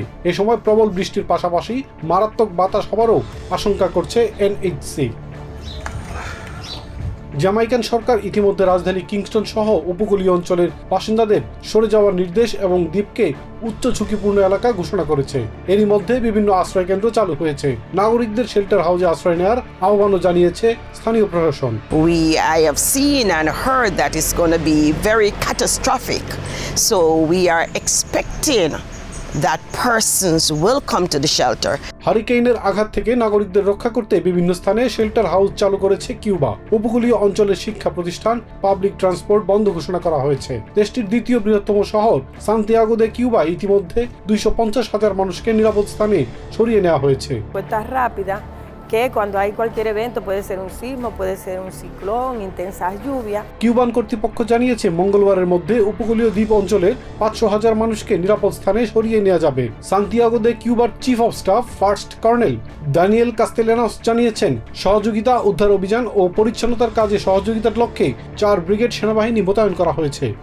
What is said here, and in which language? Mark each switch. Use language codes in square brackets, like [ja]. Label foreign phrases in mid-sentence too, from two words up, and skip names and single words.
[bn] এ সময় প্রবল বৃষ্টির পাশাপাশি মারাত্মক বাতাস হওয়ারও আশঙ্কা করছে NHC। জামাইকান সরকার ইতিমধ্যে রাজধানী কিংস্টন সহ উপকূলীয় অঞ্চলের বাসিন্দাদের সরে যাওয়ার নির্দেশ এবং দ্বীপকে উচ্চ ঝুঁকিপূর্ণ এলাকা ঘোষণা করেছে। এরই মধ্যে বিভিন্ন আশ্রয়কেন্দ্র চালু হয়েছে। নাগরিকদের [en] shelter house [bn] আশ্রয় নেওয়ার আহ্বানও জানিয়েছে স্থানীয় প্রশাসন। [en] I have seen and heard that it's going to be very catastrophic. So we are expecting that persons will come to the shelter. [bn] হারিকেনের আঘাত থেকে নাগরিকদের রক্ষা করতে বিভিন্ন স্থানে [en] shelter house [bn] চালু করেছে কিউবা। উপকূলীয় অঞ্চলের শিক্ষা প্রতিষ্ঠান, [en] public transport [bn] বন্ধ ঘোষণা করা হয়েছে। দেশটির দ্বিতীয় বৃহত্তম শহর সান্তিয়াগো দে কিউবা ইতিমধ্যে 250,000 মানুষকে নিরাপদ স্থানে সরিয়ে নেওয়া হয়েছে। [es] que cuando hay cualquier evento, puede ser un sismo, puede ser un ciclón, intensas lluvias. [bn] কিউবান কর্তৃপক্ষ জানিয়েছে মঙ্গলবারের মধ্যে উপকূলীয় দ্বীপ অঞ্চলের 500,000 মানুষকে নিরাপদ স্থানে সরিয়ে নেওয়া যাবে। সান্তিয়াগো দে কিউবার [en] chief of staff first colonel [bn] দানিয়েল কাস্তেলানোস জানিয়েছেন, সহযোগিতা, উদ্ধার অভিযান ও পরিচ্ছন্নতার কাজে সহযোগিতার লক্ষ্যে 4 ব্রিগেড সেনাবাহিনী মোতায়েন করা হয়েছে।